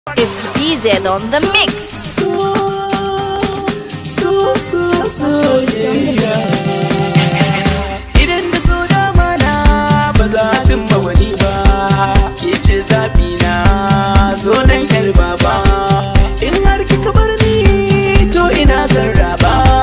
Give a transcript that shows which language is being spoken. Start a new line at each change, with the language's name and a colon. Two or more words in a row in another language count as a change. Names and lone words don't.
English: It's D Z on the mix. So, so, so,
Hausa: soyayya. Idan da so dama na, ba za a cimma wani ba. Ke ce zaɓi na, so nan yar baba. In har kika bar ni, to ina zan raba.